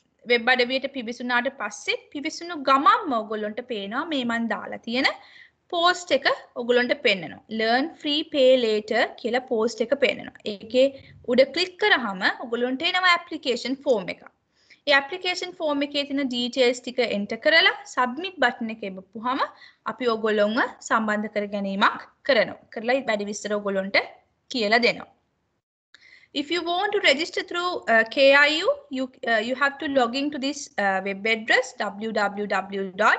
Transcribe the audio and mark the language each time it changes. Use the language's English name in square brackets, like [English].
[Sinhala] Web අඩවියට පිවිසුනාට පස්සේ පිවිසුණු ගමන්ම ඔයගොල්ලන්ට පේනවා මේ මන් දාලා තියෙන පෝස්ට් එක ඔයගොල්ලන්ට පෙන්නනවා. [English] learn free pay later [Sinhala] කියලා පෝස්ට් එක පෙන්නනවා. ඒකේ උඩ ක්ලික් කරාම ඔයගොල්ලන්ට එනවා ඇප්ලිකේෂන් ෆෝම් එක. ඒ ඇප්ලිකේෂන් ෆෝම් එකේ තියෙන ඩීටේල්ස් ටික එන්ටර් කරලා සබ්මිට් බටන් එක එබපුවාම අපි ඔයගොල්ලොන්ව සම්බන්ධ කර ගැනීමක් කරනවා. කරලා වැඩි විස්තර ඔයගොල්ලොන්ට කියලා දෙනවා. [English] If you want to register through KIU, you have to log into this web address www.kiu.ac.lk.